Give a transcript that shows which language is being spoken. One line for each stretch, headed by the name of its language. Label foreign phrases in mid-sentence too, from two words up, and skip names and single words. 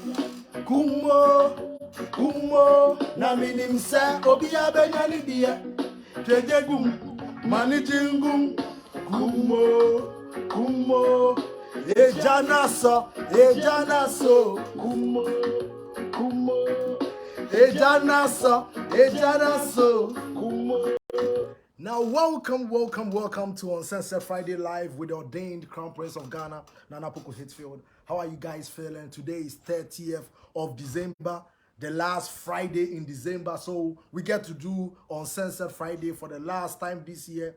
English: kumo, na minimsa, obia benyani dia, trejegum, manijingum, kumo, ejanaso, kumo, ejanaso, kumo. Now, welcome to Uncensored Friday Live with the Ordained Crown Prince of Ghana, Nana-Poku Hitzfield. How are you guys feeling? Today is 30th of December, the last Friday in December. So we get to do Uncensored Friday for the last time this year.